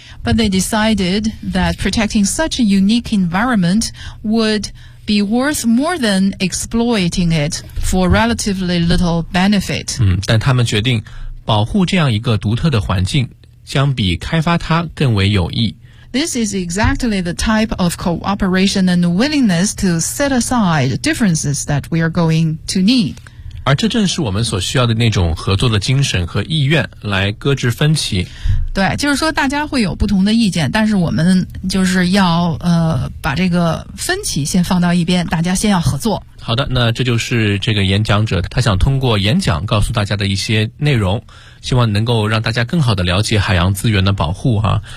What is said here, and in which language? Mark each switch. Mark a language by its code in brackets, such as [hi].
[en] But they decided that protecting such a unique environment would be worth more than exploiting it for relatively little benefit、 [zh] 但他们决定保护这样一个独特的环境将比开发它更为有益。 [en] This is exactly the type of cooperation and willingness to set aside differences that we are going to need。 [zh] 而这正是我们所需要的那种合作的精神和意愿，来搁置分歧。对，就是说大家会有不同的意见，但是我们就是要把这个分歧先放到一边，大家先要合作。好的，那这就是这个演讲者他想通过演讲告诉大家的一些内容，希望能够让大家更好的了解海洋资源的保护哈。